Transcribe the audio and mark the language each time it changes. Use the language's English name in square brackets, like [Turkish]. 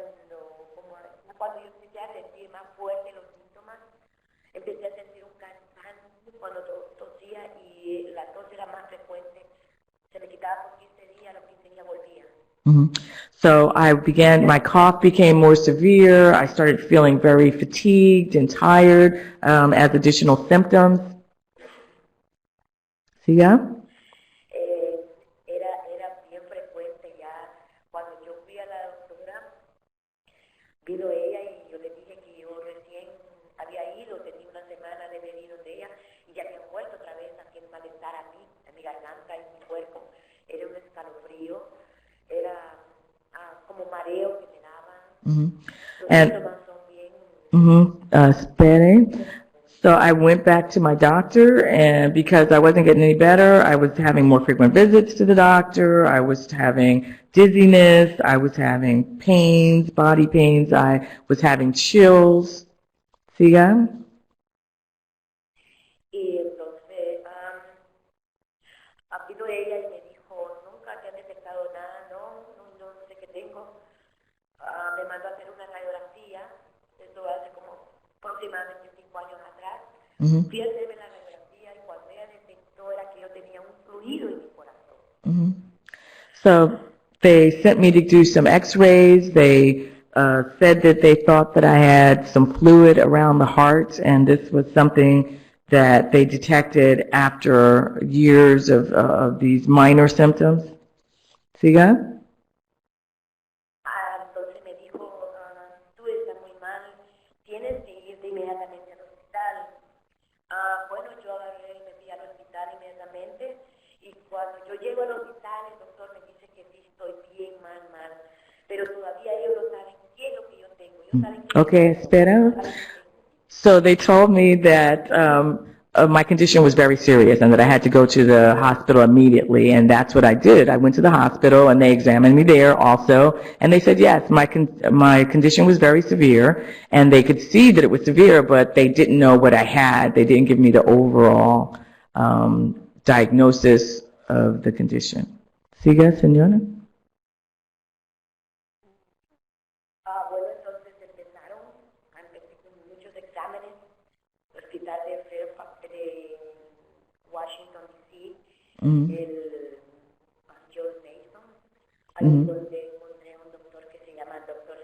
[Spanish] Luego, cuando yo empecé a sentir más fuerte los síntomas, empecé a sentir un cansancio cuando tosía y la tos era más frecuente. Se me quitaba por 15 días, a los 15 días volvía. [English] So my cough became more severe. I started feeling very fatigued and tired as additional symptoms. [Spanish] ¿Siga? Era bien frecuente ya. Cuando yo fui a la doctora, vino ella y yo le dije que yo recién había ido, tenía una semana de haber ido de ella y ya había vuelto otra vez aquí el malestar a mí, a mi garganta y mi cuerpo. Era un escalofrío, era como mareo que me daba. Los síntomas son bien. Espere. [English] So I went back to my doctor, and because I wasn't getting any better, I was having more frequent visits to the doctor. I was having dizziness. I was having pains, body pains. I was having chills. [Spanish] ¿Siga? Y entonces vino ella y me dijo, nunca te han detectado nada, no sé qué tengo. Me mandó a hacer una radiografía, esto hace como aproximadamente 5 años atrás. Fui a hacerme la radiografía y cuando ella detectó era que yo tenía un fluido en mi corazón. [English] So they sent me to do some x-rays. They said that they thought that I had some fluid around the heart, and this was something that they detected after years of these minor symptoms. [Spanish] ¿Siga? Entonces me dijo, tú estás muy mal, tienes que irte inmediatamente al hospital. Bueno, yo agarré y me fui al hospital inmediatamente y cuando yo llego al hospital el doctor me dice que sí estoy bien mal, pero todavía ellos no saben qué es lo que yo tengo. Ellos saben que Okay, espera. [English] So they told me that my condition was very serious and that I had to go to the hospital immediately, and that's what I did. I went to the hospital and they examined me there also, and they said yes, my condition was very severe, and they could see that it was severe, but they didn't know what I had. They didn't give me the overall diagnosis of the condition. [Spanish] ¿Siga, señora? Bueno, entonces empezaron a empezar con muchos exámenes, el hospital de Washington, D.C., el George Mason, ahí donde encontré un doctor que se llama Dr.